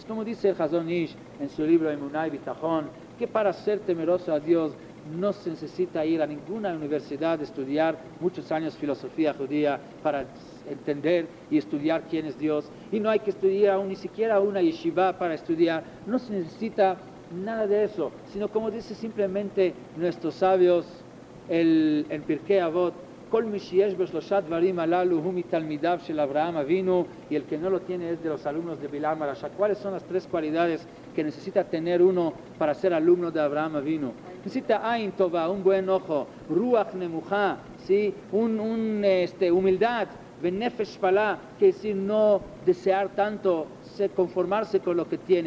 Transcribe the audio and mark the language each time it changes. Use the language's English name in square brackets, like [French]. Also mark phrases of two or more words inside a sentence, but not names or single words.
[Spanish] Como dice el Hazon Ish en su libro Emuná y Bitajón, que para ser temeroso a Dios no se necesita ir a ninguna universidad, estudiar muchos años filosofía judía para entender y estudiar quién es Dios, y no hay que estudiar ni siquiera una yeshiva para estudiar. No se necesita nada de eso, sino como dice simplemente nuestros sabios en Pirkei Avot, [Hebrew] כל מי שיש בו שלושה דברים הללו הוא מתלמידיו של אברהם אבינו, [Spanish] y el que no lo tiene es de los alumnos de Bilam Arasha. ¿Cuáles son las tres cualidades que necesita tener uno para ser alumno de Abraham Avinu? Necesita [Hebrew] עין טובה, [Spanish] un buen ojo, [Hebrew] רוח נמוכה, [Spanish] ¿sí? Humildad, [Hebrew] ונפש שפלה, [Spanish] que decir no desear tanto, conformarse con lo que tiene.